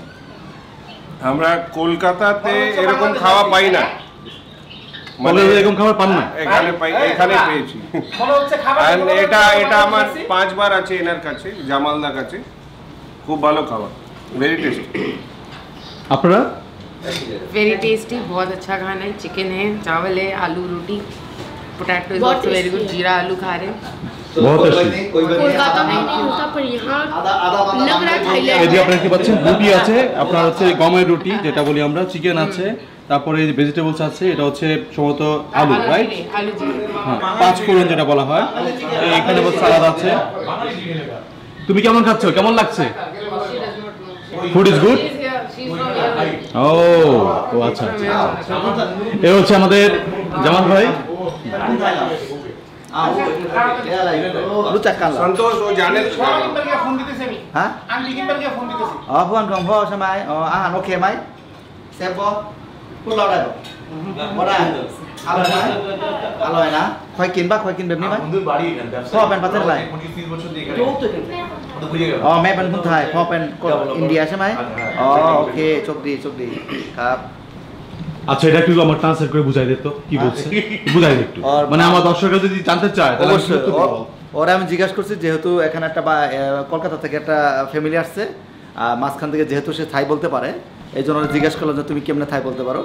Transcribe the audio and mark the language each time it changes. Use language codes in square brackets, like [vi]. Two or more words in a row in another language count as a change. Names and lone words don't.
[bn] আমরা কলকাতাতে এরকম খাওয়া পাই না, মানে এরকম খাবার পান না? এখানে পেয়েছি। এটা আমার 5 বার আছে এনার কাছে, জামালদার কাছে। খুব ভালো খাবার, [en] very tasty. [bn] আপনারা? [en] very tasty, [hi] बहुत अच्छा खाना है। चिकन है, चावल है, आलू रोटी, [en] potato is also very good. [hi] जीरा आलू खा रहे हैं। बहुत टेस्टी। कोलकाता में नहीं होता पर यहाँ लग रहा है थाईलैंड। [bn] এই যে আপনারা কি পাচ্ছেন, রুটি আছে, আপনার হচ্ছে গমের রুটি যেটা বলি আমরা, চিকেন আছে, তারপরে এই যে ভেজিটেবলস আছে, এটা হচ্ছে সম্ভবত আলু, রাইট? [hi] आलू जी [bn] হ্যাঁ, 5 ফোড়ন যেটা বলা হয়। এখানে সালাদ আছে। তুমি কেমন খাচ্ছ, কেমন লাগছে? [en] food is good. [bn] ও আচ্ছা আচ্ছা। এই হচ্ছে আমাদের জামাল ভাই। [hi] संतोष वो जाने [bn] হ্যাঁ ফোন [th] ของพ่อใช่ไหมอาหารโอเคไหมแซ่บบ่พูดเราได้บ่ได้อร่อยไหมอร่อยนะค่อยกินป่ะค่อยกินแบบนี้ไหม [bn] বন্ধুর বাড়ি এখানে, [th] พ่อเป็นประเทศอะไร [bn] 30 বছর দিয়ে এখানে। তো বুঝে গেল। [th] แม่เป็นคนไทยพ่อเป็นคนอินเดียใช่ไหมโอเคโชคดีครับ [bn] আচ্ছা, এটা একটু আমার ট্রান্সলেট করে বুঝাই দিত, কি বলছে বুঝাই দিত একটু, মানে আমার দর্শকরা যদি জানতে চায় তাহলে অবশ্যই। ওরা আমি জিজ্ঞাসা করছি, যেহেতু এখানে একটা কলকাতা থেকে একটা ফ্যামিলি আসছে, মাঝখান থেকে যেহেতু সে থাই বলতে পারে, এই জন্য জিজ্ঞাসা করলাম যে তুমি কেমনে থাই বলতে পারো।